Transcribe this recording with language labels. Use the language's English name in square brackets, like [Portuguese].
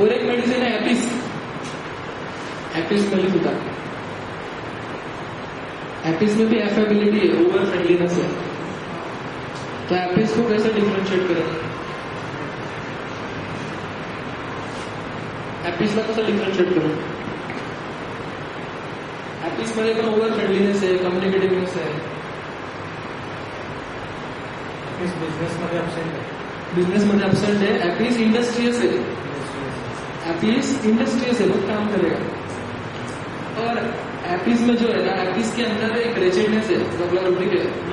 [Hindi] और एक मेडिसिन है एपिस, एपिस मेलिफिका, एपिस में भी एफेबिलिटी है, ओवर फ्रेंडलीनेस है, तो एपिस को कैसे डिफरेंशिएट करेंगे? [Marathi] एपिस में कसं डिफरेंशिएट करू? एपिस मध्ये पण ओव्हर फ्रेंडलीनेस आहे, कम्युनिकेटिव्हनेस आहे, एपिस बिझनेस मध्ये अब्सेंट आहे, [Hindi] बिजनेस मध्ये अपसेंट है. ॲपीस इंडस्ट्रियस है. ॲपीस इंडस्ट्रियस है, बहुत काम करेगा. और एपिस में जो है ना, एपिस के अंदर एक रेचेडनेस है, रेगुलरिटी है.